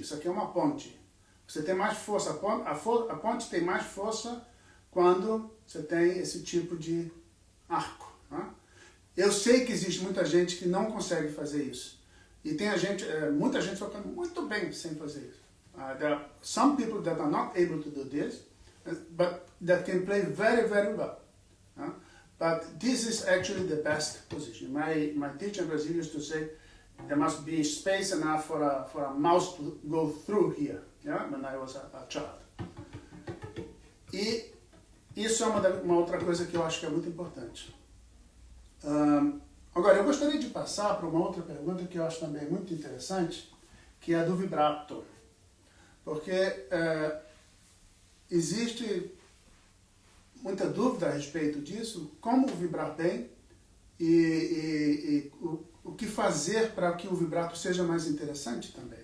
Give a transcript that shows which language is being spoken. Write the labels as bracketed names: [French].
[Portuguese] Isso aqui é uma ponte. Você tem mais força. A ponte tem mais força quando você tem esse tipo de arco. Né? Eu sei que existe muita gente que não consegue fazer isso. E tem muita gente tocando muito bem sem fazer isso. [English] There are some people that are not able to do this, but that can play very, very well. But this is actually the best position. My teacher in Brazil used to say there must be space enough for a mouse to go through here, yeah? When I was a child. [Portuguese] E isso é uma outra coisa que eu acho que é muito importante. Agora, eu gostaria de passar para uma outra pergunta que eu acho também muito interessante, que é a do vibrato. Porque existe muita dúvida a respeito disso, como vibrar bem e o que fazer para que o vibrato seja mais interessante também.